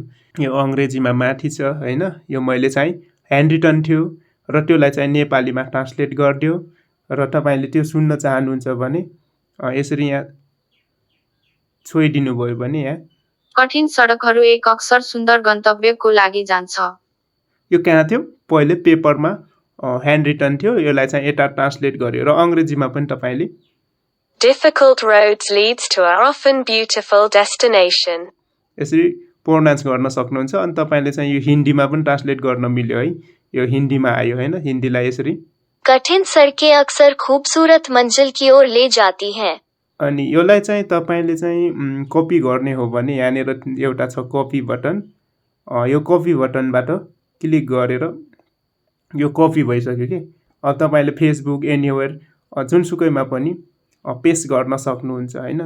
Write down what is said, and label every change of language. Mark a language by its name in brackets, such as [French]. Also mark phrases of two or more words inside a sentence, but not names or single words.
[Nepali] यो अंग्रेजीमा माथि छ हैन, यो मैले चाहिँ [English] hand written [Nepali] थियो र त्यसलाई चाहिँ नेपालीमा ट्रान्सलेट गर्दियो र तपाईले त्यो सुन्न चाहनुहुन्छ भने यसरी यहाँ छोइदिनु भयो भने यहाँ कठिन सडकहरू एक अक्सर सुन्दर गन्तव्यको लागि जान्छ। यो कहाँ थियो पहिले पेपरमा [English] hand written [Nepali] थियो, यसलाई चाहिँ यता ट्रान्सलेट गर्यो र अंग्रेजीमा पनि तपाईले [English] Difficult roads leads to an often beautiful destination. [Nepali] यसरी प्रोनाउन्स गर्न सक्नुहुन्छ। अनि तपाईले चाहिँ यो हिन्दीमा पनि ट्रान्सलेट गर्न मिल्यो है। यो हिन्दीमा आयो हैन, हिन्दीलाई यसरी [Hindi] कठिन सडकें अक्सर खूबसूरत मंजिल की ओर ले जाती हैं। [Nepali] अनि यसलाई चाहिँ तपाईले चाहिँ कपी गर्ने हो भने यहाँनेर एउटा छ कपी बटन। यो कपी बटनबाट क्लिक गरेर यो कपी भइसक्यो के। तपाईले फेसबुक एनीवेयर जुनसुकैमा पनि पेस्ट गर्न सक्नुहुन्छ हैन।